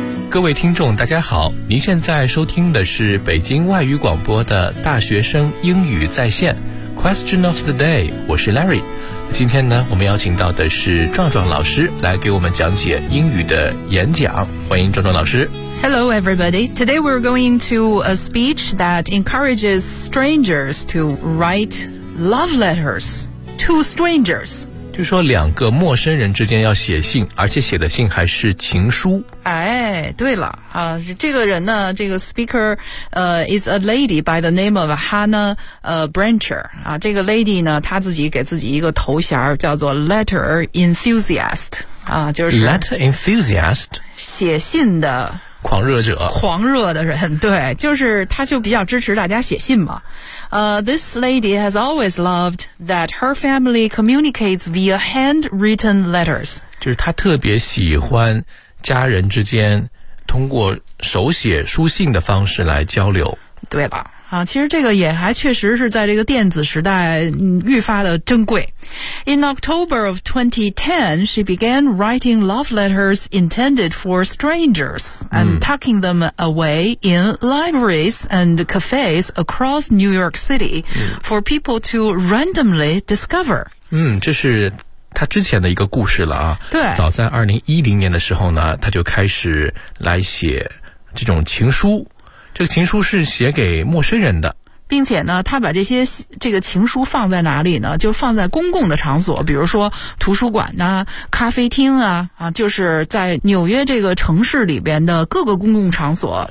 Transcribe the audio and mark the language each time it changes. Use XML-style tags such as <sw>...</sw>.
<zh>各位听众大家好，您现在收听的是北京外语广播的大学生英语在线 Question of the day， 我是 Larry。今天呢，我们邀请到的是壮壮老师来给我们讲解英语的演讲，欢迎壮壮老师。</zh> <en>Hello everybody, today we're going to a speech that encourages strangers to write love letters to strangers，</en> <zh>就说两个陌生人之间要写信，而且写的信还是情书。哎，对了啊，这个人呢，这个</zh> <en>speaker is a lady by the name of Hannah Brancher</en> <zh>啊，这个 lady 呢，她自己给自己一个头衔叫做 letter enthusiast 啊，就是</zh> <en>letter enthusiast</en> <zh>写信的狂热者，狂热的人，对，就是他就比较支持大家写信嘛。</zh> <en>This lady has always loved that her family communicates via handwritten letters.</en> <zh>就是她特别喜欢家人之间通过手写书信的方式来交流。对了啊，其实这个也还确实是在这个电子时代愈发的珍贵。</zh> <en>In October of 2010, she began writing love letters intended for strangers and tucking them away in libraries and cafes across New York City for people to randomly discover.</en> <zh>嗯，这是他之前的一个故事了啊。对，早在2010年的时候呢，他就开始来写这种情书。这个情书是写给陌生人的，并且呢，他把这个情书放在哪里呢？就放在公共的场所，比如说图书馆呐、咖啡厅啊，就是在纽约这个城市里边的各个公共场所。</zh>